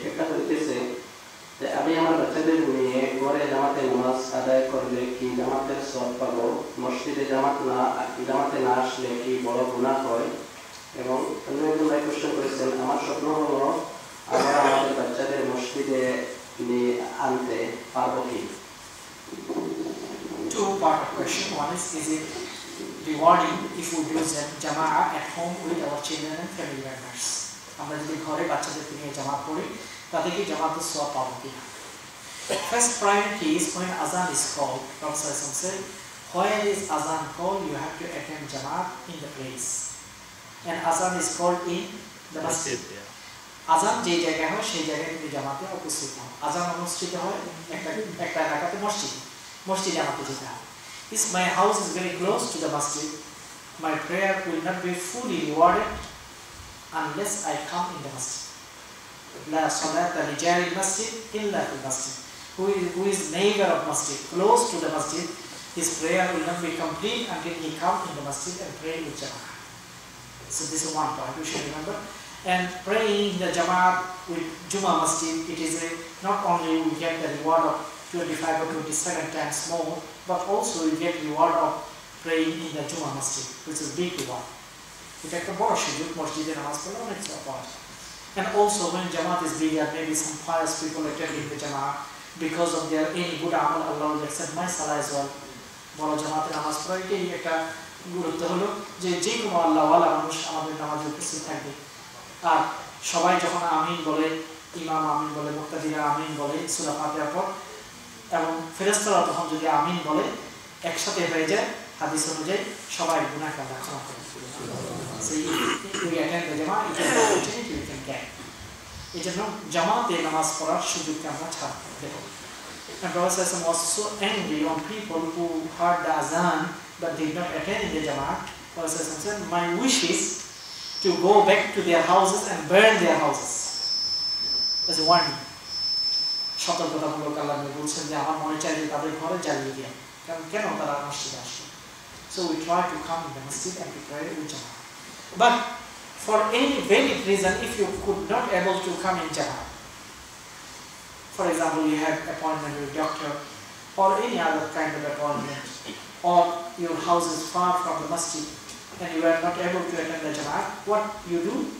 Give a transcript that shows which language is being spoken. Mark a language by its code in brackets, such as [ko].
[bn] একটা হইতেছে যে আমি আমার বাচ্চাদের নিয়ে ঘরে জামাতে নামাজ আদায় করলে কি জামাতের সওয়াব পাবো, মসজিদে জামাতে না আসলে কি বড় গুনাহ হয়? এবং অন্য একজন ভাই কোয়েশ্চেন করেছেন, আমার স্বপ্ন হলো আমরা আমাদের বাচ্চাদের মসজিদে নিয়ে আনতে পারবো কি? [en] Two-part question. One is it rewarding if we do Jama'ah at home with our children and family members? [bn] আমরা যদি ঘরে বাচ্চাদেরকে নিয়ে জামাত পড়ি, তাতে কি জামাতের সওয়াব পাবো কিনা? [en] First priority is when azan is called. Prophet said, where is azan called, you have to attend Jama'at in the place. And azan is called in the masjid. [bn] আজান যে জায়গায় হয় সেই জায়গায় তুমি জামাতে উপস্থিত হও। আজান অনুষ্ঠিত হয় একটা এলাকাতে মসজিদে আমাকে যেতে হয়। [en] If my house is very close to the masjid, my prayer will not be fully rewarded unless I come in the masjid. [ar] La salata li jari al-masjid illa fil masjid. [en] Who is neighbor of masjid, close to the masjid, his prayer will not be complete until he comes in the masjid and pray with Jama'ah. So this is one point we should remember. And praying in the Jama'ah with Jummah Masjid, it is not only we get the reward of 25 or 27 times more, but also we get reward of praying in the Jummah Masjid, which is big reward. We take the big schedule, Masjid and Hospital, and it's a part. And also when Jama'at is bigger, maybe some pious people attending the Jama'ah, because of their any good amal, Allah will accept my salah as well. [bn] বড় জামাতে নামাজ পড়া এটাই একটা গুরুত্ব হলো যে যে কোনো আল্লাহওয়ালা মানুষ আমাদের নামাজে উপস্থিত থাকবে। আর সবাই যখন আমিন বলে, ইমাম আমিন বলে, মুক্তাদিরা আমিন বলে সূরা ফাতিহার পর, এবং ফেরেশতারা তখন যদি আমিন বলে একসাথে হয়ে যায়, হাদিস অনুযায়ী সবাই গুনাহ আল্লাহ ক্ষমা করে দিবেন। [en] সেই we attend the Jama'ah, it is an opportunity we can get. [bn] এই জন্য জামাতে নামাজ পড়ার সুযোগকে আমরা ছাড়ব দেব। [en] And Prophet was so angry on people who heard the azan but did not attend the Jama'ah. Prophet said, my wish is to go back to their houses and burn their houses. As a warning. [bn] সতর্কতামূলক আল্লাহ বলছেন যে আমার মনে চাই যে তাদের ঘরে জ্বালিয়ে দেয়, কারণ কেন তারা মসজিদে আসে। [en] So we try to come in the masjid and to pray with Jama'ah. But for any valid reason, if you could not able to come in Jama'ah, for example, you have appointment with a doctor or any other kind of appointment, or your house is far from the masjid and you are not able to attend the Jama'ah, what you do?